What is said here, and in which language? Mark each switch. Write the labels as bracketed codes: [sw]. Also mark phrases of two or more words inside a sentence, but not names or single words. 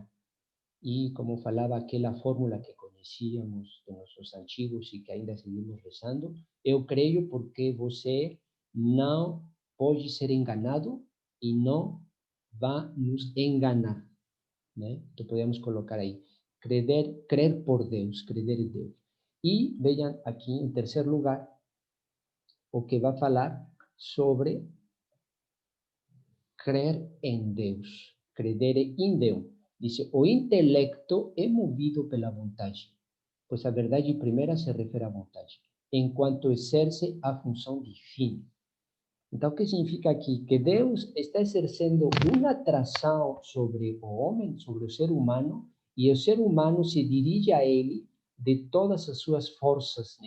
[pt] E como falava aquela fórmula que conhecíamos de nossos antigos e que ainda seguimos rezando, eu creio porque você não pode ser enganado e não vai nos enganar, né? Então podemos colocar aí, crer por Deus, crer em Deus. E vejam aqui, em terceiro lugar, o que vai falar sobre crer em Deus, [la] credere in Deus. [pt] Dice, o intelecto é movido pela vontade, pois a verdade primeira se refere à vontade, enquanto exerce a função divina. Então, o que significa aqui? Que Deus está exercendo uma atração sobre o homem, sobre o ser humano, e o ser humano se dirige a ele de todas as suas forças, né?